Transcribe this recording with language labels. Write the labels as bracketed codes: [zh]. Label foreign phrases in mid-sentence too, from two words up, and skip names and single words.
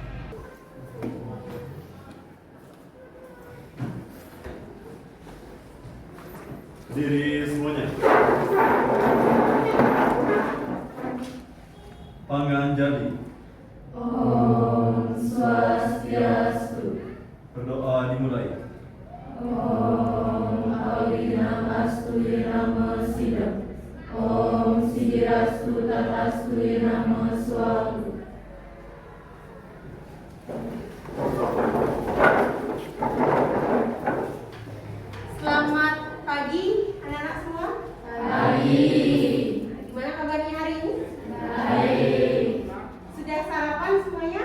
[id] Berdiri semuanya. Panggilan jadi. Om Swastiastu. Berdoa dimulai. [sa] Om Awinamastu Namo Siddham. Om Sidirastu Tatastu Namo Swastu. [id] Selamat pagi anak-anak semua. Pagi. Gimana kabarnya hari ini? Baik. Sudah sarapan semuanya?